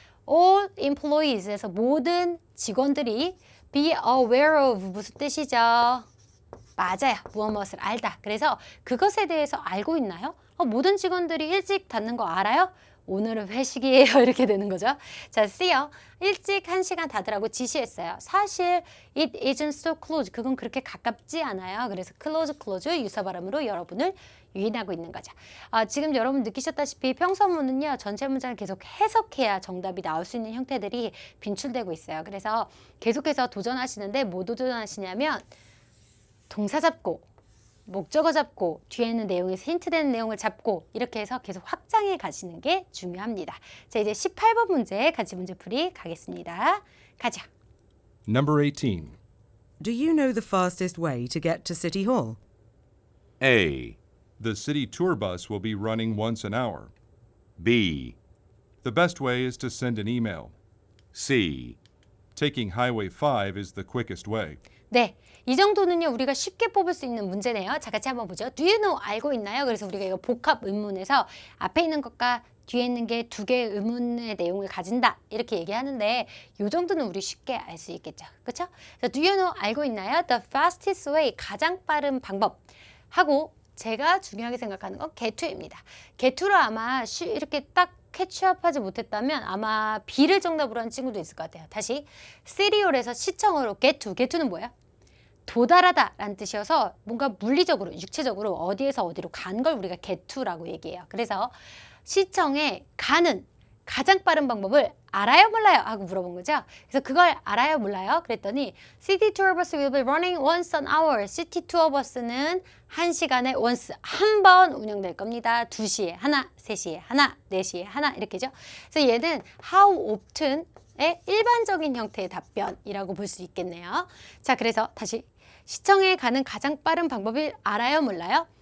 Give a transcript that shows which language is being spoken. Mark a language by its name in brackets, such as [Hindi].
[English] All employees [Korean] 에서 모든 직원들이 [English] be aware of [Korean] 무슨 뜻이죠? 맞아요. 무엇을 알다. 그래서 그것에 대해서 알고 있나요? 모든 직원들이 일찍 닫는 거 알아요? 오늘은 회식이에요. 이렇게 되는 거죠. 자, C요. 일찍 1시간 닫으라고 지시했어요. 사실 [English] it isn't so close. [Korean] 그건 그렇게 가깝지 않아요. 그래서 close 유사 발음으로 여러분을 유인하고 있는 거죠. 지금 여러분 느끼셨다시피 평서문은요. 전체 문장을 계속 해석해야 정답이 나올 수 있는 형태들이 빈출되고 있어요. 그래서 계속해서 도전하시는데 뭐 도전하시냐면 동사 잡고 목적어 잡고 뒤에 있는 내용에서 힌트되는 내용을 잡고 이렇게 해서 계속 확장해 가시는 게 중요합니다. 자, 이제 18번 문제 같이 문제풀이 가겠습니다. 가자. [English] Number 18. Do you know the fastest way to get to City Hall? A. The city tour bus will be running once an hour. B. The best way is to send an email. C. Taking Highway 5 is the quickest way. [Korean] 네, 이 정도는요 우리가 쉽게 뽑을 수 있는 문제네요. 자, 같이 한번 보죠. [English] Do you know? [Korean] 알고 있나요? 그래서 우리가 이거 복합 의문에서 앞에 있는 것과 뒤에 있는 게 두 개의 의문의 내용을 가진다 이렇게 얘기하는데 이 정도는 우리 쉽게 알 수 있겠죠. 그렇죠? [English] Do you know? [Korean] 알고 있나요? [English] The fastest way, [Korean] 가장 빠른 방법 하고 제가 중요하게 생각하는 건 get to입니다. get to로 아마 이렇게 딱 캐치업하지 못했다면 아마 B를 정답으로 한 친구도 있을 것 같아요. 다시 시리얼에서 시청으로 get to는 뭐예요? 도달하다 라는 뜻이어서 뭔가 물리적으로 육체적으로 어디에서 어디로 간 걸 우리가 get to라고 얘기해요. 그래서 시청에 가는 가장 빠른 방법을 알아요 몰라요 하고 물어본 거죠. 그래서 그걸 알아요 몰라요 그랬더니 [English] City Tour Bus will be running once an hour. [Korean] City Tour Bus는 1시간에 once 한 번 운영될 겁니다. 2시에 하나, 3시에 하나, 4시에 하나 이렇게죠. 그래서 얘는 how often의 일반적인 형태의 답변이라고 볼 수 있겠네요. 자, 그래서 다시 시청에 가는 가장 빠른 방법을 알아요 몰라요?